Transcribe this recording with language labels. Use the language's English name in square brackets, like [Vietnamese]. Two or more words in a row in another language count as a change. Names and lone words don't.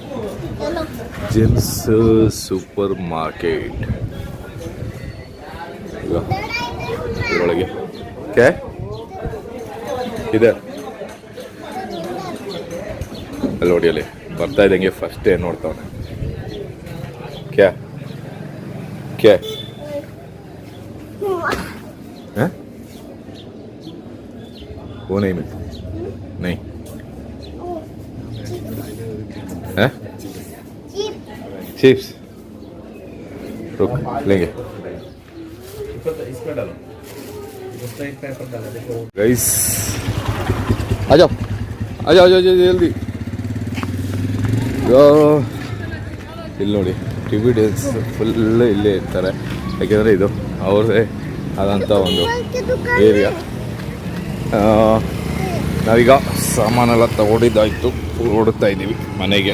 [Kannada] ಈಗ ಇದರೊಳಗೆ ಇದೆ ಅಲ್ಲಿ ನೋಡಿ, ಅಲ್ಲಿ ಬರ್ತಾ ಇದ್ದಂಗೆ ಫಸ್ಟ್ ಏನು ನೋಡ್ತಾವನೆ, [Hindi] ಕ್ಯಾ वो नहीं मिलता, नहीं है चिप्स। रुक लेंगे गाइस, आ जाओ जल्दी. [Kannada] ಇಲ್ಲಿ ನೋಡಿ ಟಿಬಿಡಿಯನ್ಸ್ ಫುಲ್ ಇಲ್ಲೇ ಇರ್ತಾರೆ. ಯಾಕೆಂದರೆ ಇದು ಅವ್ರದ್ದೇ ಆದಂಥ ಒಂದು ಏರಿಯಾ. ನಾವೀಗ ಸಾಮಾನೆಲ್ಲ ತಗೊಂಡಿದ್ದಾಯಿತು, ಓಡುತ್ತಾ ಇದ್ದೀವಿ ಮನೆಗೆ.